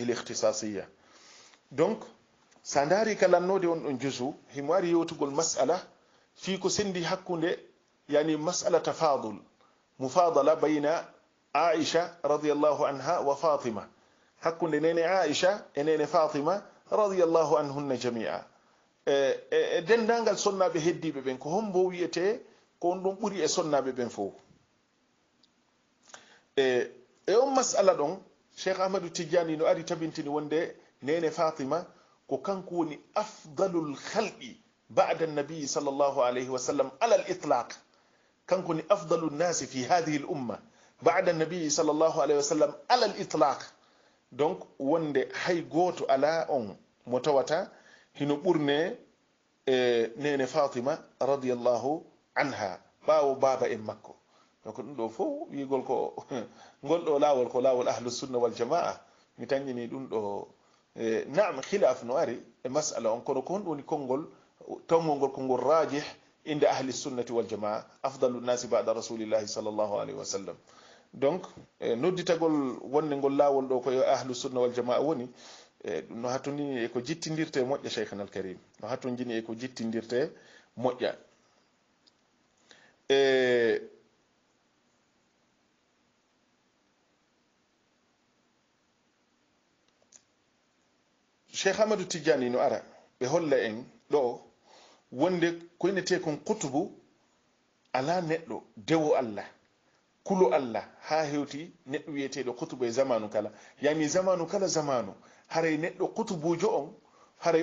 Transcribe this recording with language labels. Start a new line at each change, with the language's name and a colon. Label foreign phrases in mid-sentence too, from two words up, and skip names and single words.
Fula: l ikhtisasiya donc sa daari ka lannode on ɗon jusu himo ari yewtugol masala fi ko sendi hakkunde yani masala
Arabic: تفاضل مفاضلة بين عائشة رضي الله عنها وفاطمة
Fula: hakkunde nene aisha e nene fatima
Arabic: رضي الله عنهن جميعا
Fula: e dendangal sonnaɓe heddiɓe ɓen ko hombo wiyete ko on ɗum ɓuuri e sonnaɓe ɓen fof e on masala ɗon cheikh ahmadou tidiani no ari tabintini wonde nene fatima ko kanko woni
Arabic: أفضل الخلق بعد النبي صلى الله عليه وسلم على الإطلاق
Fula: kanko ni
Arabic: أفضل الناس في هذه الأمة بعد النبي صلى الله عليه وسلم على الإطلاق
Fula: donc wonde hay goto ala on mo tawata hino ɓurne nene fatima
Arabic: رضي الله عنها
Fula: ɓawo baba en makko donc ɗum ɗo fof wigol ko ngol ɗo lawol ko lawol
Arabic: أهل السنة والجماعة
Fula: mi tañini ɗum ɗo naam khilaf no ari e masala on kono ko hon woni konngol tawgol ngol konngol rajih
Arabic: عند أهل السنة والجماعة أفضل الناس بعد رسول الله صلى الله عليه وسلم
Fula: donc nodditagol wonde ngol lawol ɗo koyo
Arabic: أهل السنة والجماعة
Fula: woni no hattundini e ko jittindirte moƴƴa
Arabic: شيخنا الكريم
Fula: no hattundini e ko jittindirte moƴƴa cheikh amadou tidiani no ara ɓe holla en ɗo wonde koynete kon kutubu ala neɗɗo dewo allah kulo allah ha hewti neɗɗo wiyeteɗo kutubu e zamanu kala yani zamanu kala zamanu haray neɗɗo kutubujo on haray